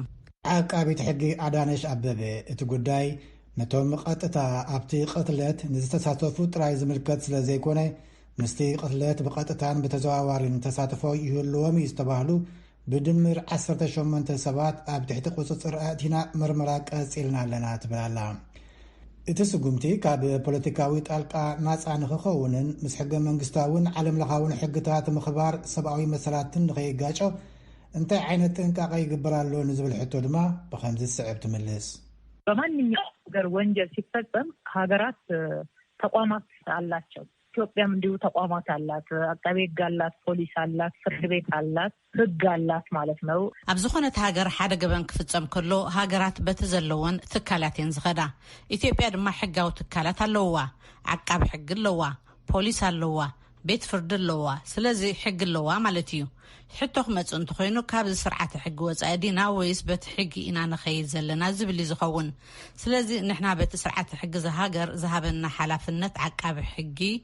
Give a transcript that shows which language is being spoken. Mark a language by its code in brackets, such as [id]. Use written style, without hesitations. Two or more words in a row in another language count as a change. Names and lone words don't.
[ti] ዓቃቢት ሕጊ አዳነች አበበ እቲ ጉዳይ ነቶም ቀጥታ ኣብቲ ቅትለት ንዝተሳተፉ ጥራይ ዝምልከት ስለ ዘይኮነ ምስቲ ቅትለት ብቀጥታን ብተዘዋዋሪን ተሳትፎ ይህልዎም ዝተባህሉ ብድምር 18 ሰባት ኣብ ትሕቲ ቁፅፅር ኣእቲና ምርመራ ቀፂልና ኣለና ትብላላ እቲ ስጉምቲ ካብ ፖለቲካዊ ጣልቃ ናፃ ንኽኸውንን ምስ ሕገ መንግስታውን ዓለም ለኻውን ሕግታት ምኽባር ሰብኣዊ መሰላትን ንኸይጋጮ እንታይ ዓይነት ጥንቃቄ ይግበራሉ ንዝብል ሕቶ ድማ ብኸምዚ ዝስዕብ ትምልስ [am] በማንኛውም ሀገር ወንጀል ሲፈጸም ሀገራት ተቋማት አላቸው ኢትዮጵያም እንዲሁ ተቋማት አላት አቃቤ ሕግ አላት ፖሊስ አላት ፍርድ ቤት አላት ሕግ አላት ማለት ነው [ti] ኣብ ዝኾነት ሃገር ሓደ ገበን ክፍጸም ከሎ ሃገራት በቲ ዘለወን ትካላት እየን ዝኸዳ ኢትዮጵያ ድማ ሕጋዊ ትካላት ኣለዋ ዓቃቢ ሕግ ኣለዋ ፖሊስ ኣለዋ ቤት ፍርድ ኣለዋ ስለዚ ሕግ ኣለዋ ማለት እዩ ሕቶኽ መጽንቱ ኮይኑ ካብ ስርዓት ሕግ ወጻኢ ዲና ወይስ በቲ ሕጊ ኢና ንኸይድ ዘለና ዝብል ዝኸውን ስለዚ ንሕና በቲ ስርዓት ሕግ ዝሃገር ዝሃበና ሓላፍነት ዓቃቢ ሕጊ